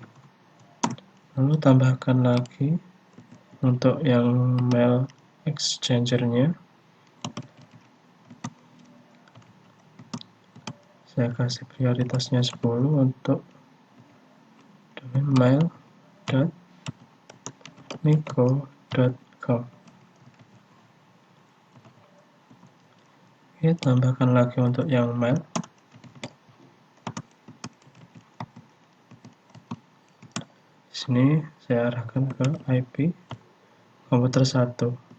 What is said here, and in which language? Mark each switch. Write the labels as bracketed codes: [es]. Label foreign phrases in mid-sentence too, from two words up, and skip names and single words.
[id] Lalu tambahkan lagi untuk yang [en] mail exchanger- [id] nya. Saya kasih prioritasnya 10 untuk domain mail.mico.com. Oke, tambahkan lagi untuk yang mail. Di sini saya arahkan ke IP komputer 1.